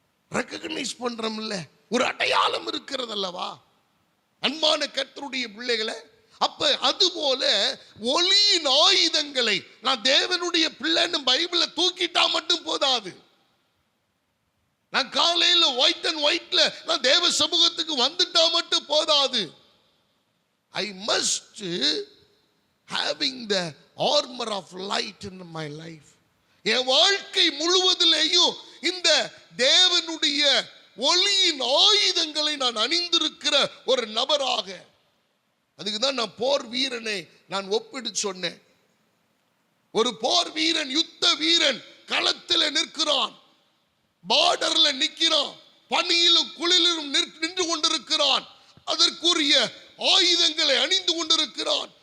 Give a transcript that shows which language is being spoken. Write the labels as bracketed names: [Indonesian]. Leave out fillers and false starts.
[Tamil] Recognise பண்றோம்ல, ஒரு அடையாளம் இருக்கிறது அல்லவா அன்பான கர்த்தருடைய பிள்ளைகளை? அப்ப அதுபோல ஒளியின் ஆயுதங்களை நான் தேவனுடைய பிள்ளைன்னு பைபிளை தூக்கிட்டா மட்டும் போதாது. நான் காலையில ஒயிட் அண்ட் ஒயிட்ல நான் தேவ சமூகத்துக்கு வந்துட்டா மட்டும் போதாது. [English] I must having the armor of light in my life. [Tamil] என் வாழ்க்கை முழுவதிலேயும் இந்த தேவனுடைய ஒளியின் ஆயுதங்களை நான் அணிந்திருக்கிற ஒரு நபராக, அதுக்கு தான் நான் போர் வீரனை நான் ஒப்பிட்டு சொன்னேன். ஒரு போர் வீரன், யுத்த வீரன் களத்தில் நிற்கிறான், பார்டர்ல நிற்கிறான், பனியிலும் குளிரிலும் நின்று கொண்டிருக்கிறான், அதற்குரிய ஆயுதங்களை அணிந்து கொண்டிருக்கிறான்.